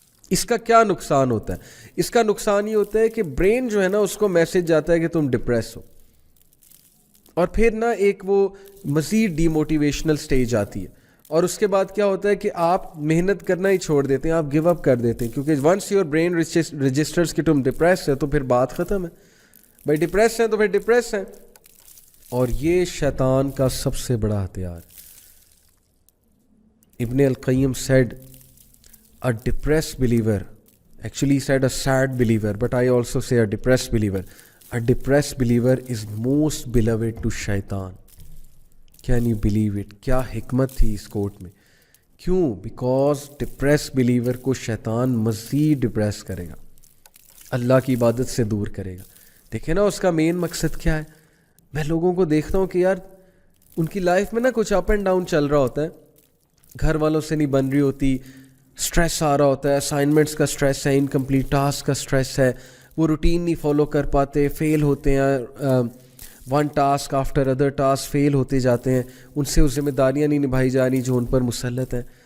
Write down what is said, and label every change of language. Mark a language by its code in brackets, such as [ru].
[ur] اس کا کیا نقصان ہوتا ہے؟ اس کا نقصان یہ ہوتا ہے کہ برین جو ہے نا اس کو میسج جاتا ہے کہ تم ڈپریس ہو, اور پھر نا ایک وہ مزید ڈی موٹیویشنل سٹیج آتی ہے, اور اس کے بعد کیا ہوتا ہے کہ آپ محنت کرنا ہی چھوڑ دیتے ہیں, آپ گیو اپ کر دیتے ہیں, کیونکہ [en] once your brain registers [ur] کہ تم ڈپریس ہے تو پھر بات ختم ہے. بھائی ڈپریس ہیں تو پھر ڈپریس ہیں. اور یہ شیطان کا سب سے بڑا ہتھیار. [en] ابن القیم said a depressed believer, actually he said a sad believer, but I also say a depressed believer. A depressed believer is most beloved to shaitan. Can you believe it? [ur] کیا حکمت تھی اس کوٹ میں. کیوں؟ بیکاز depressed believer کو شیطان مزید depress کرے گا, اللہ کی عبادت سے دور کرے گا. دیکھیں نا اس کا مین مقصد کیا ہے. میں لوگوں کو دیکھتا ہوں کہ یار ان کی لائف میں نا کچھ اپ اینڈ ڈاؤن چل رہا ہوتا ہے, گھر والوں سے نہیں بن رہی ہوتی, اسٹریس آ رہا ہوتا ہے, اسائنمنٹس کا اسٹریس ہے, انکمپلیٹ ٹاسک کا اسٹریس ہے, وہ روٹین نہیں فالو کر پاتے, فیل ہوتے ہیں, [en] one task after other task [ur] فیل ہوتے جاتے ہیں, ان سے وہ ذمہ داریاں نہیں نبھائی جا رہی جو ان پر مسلط ہیں.